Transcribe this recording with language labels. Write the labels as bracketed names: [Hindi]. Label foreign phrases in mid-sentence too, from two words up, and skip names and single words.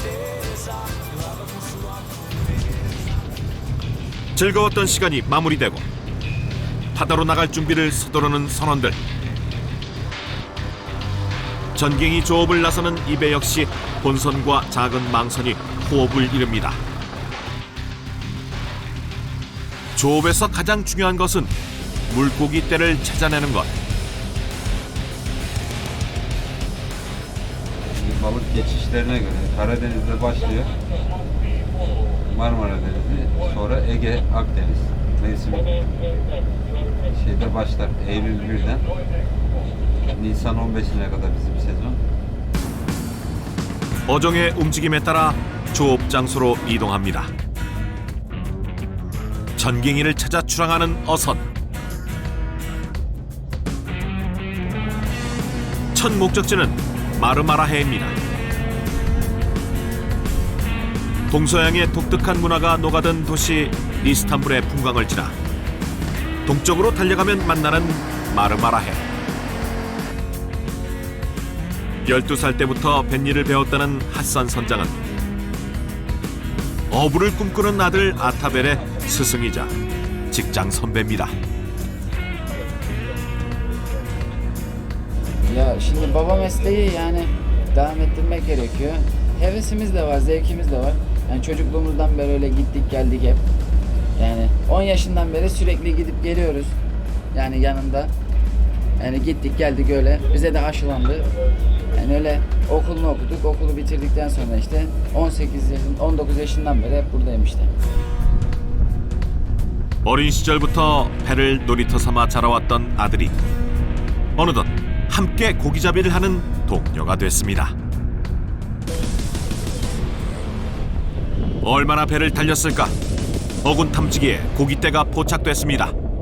[Korean] 즐거웠던 시간이 마무리되고 바다로 나갈 준비를 서두르는 선원들. 전갱이 조업을 나서는 이 배 역시 본선과 작은 망선이 호흡을 이룹니다. 조업에서 가장 중요한 것은 물고기 떼를 찾아내는 것. [Turkish] Balık geçişlerine göre Karadeniz'de başlıyor. Marmara Denizi, sonra Ege, Akdeniz mevsimi başlar. Eylül 1'den Nisan 15'ine kadar bizim sezon. [Korean] 어종의 움직임에 따라 조업 장소로 이동합니다. 전갱이를 찾아 출항하는 어선. 첫 목적지는 마르마라해입니다. 동서양의 독특한 문화가 녹아든 도시 이스탄불의 풍광을 지나 동쪽으로 달려가면 만나는 마르마라해. 12살 때부터 뱃일을 배웠다는 하산 선장은 어부를 꿈꾸는 아들 아타벨의 스승이자 직장 선배입니다. [Turkish] Ya şimdi baba mesleği yani devam ettirmek gerekiyor. Hevesimiz de var, zevkimiz de var. Yani çocukluğumuzdan beri öyle gittik geldik hep. Yani 10 yaşından beri sürekli gidip geliyoruz. Yani yanında. Yani gittik geldik öyle. Bize de aşılandı. Yani öyle okulunu okuduk. Okulu bitirdikten sonra işte 19 yaşından beri hep buradayım işte. [Korean] 어린 시절부터 배를 놀이터 삼아 자라왔던 아들이 어느덧 함께 고기잡이를 하는 동료가 됐습니다. 얼마나 배를 달렸을까? 어군 탐지기에 고깃대가 포착됐습니다.